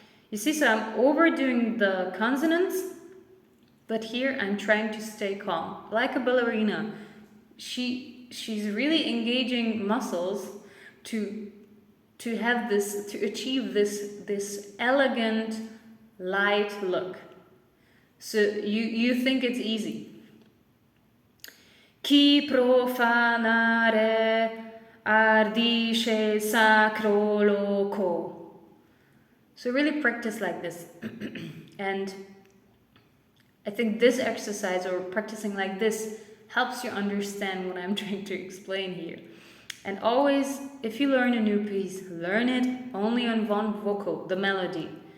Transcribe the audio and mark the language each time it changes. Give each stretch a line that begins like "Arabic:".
English: You see, so I'm overdoing the consonants, but here I'm trying to stay calm, like a ballerina. She's really engaging muscles to have this, to achieve this elegant, light look. So you think it's easy.
Italian: Chi profanare ardisce sacro loco.
English: So really practice like this. And I think this exercise or practicing like this helps you understand what I'm trying to explain here. And always, if you learn a new piece, learn it only on one vocal, the melody.